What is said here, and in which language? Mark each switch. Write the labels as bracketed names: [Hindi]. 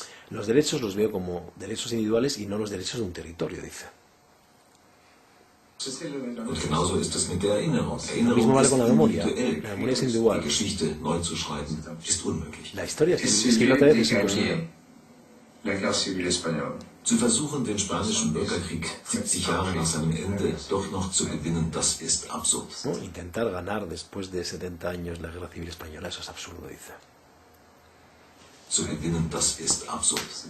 [Spanish] Los derechos los veo como derechos individuales y no los derechos de un territorio, dice. [German] Und genauso ist es mit der Erinnerung. [Spanish] Lo mismo vale con la memoria. [German] Individuell. [Spanish] La memoria es individual. [German] Die Geschichte neu zu schreiben, ist unmöglich. [Spanish] La historia, escribirla otra vez es imposible. [French] La guerre civile espagnole. [German] Zu versuchen, den spanischen Bürgerkrieg 70 Jahre nach seinem Ende doch noch zu gewinnen, das ist absurd. [Spanish] ¿No? Intentar ganar después de 70 años la guerra civil española, eso es absurdo, dice. [German] Zu gewinnen, das ist absurd.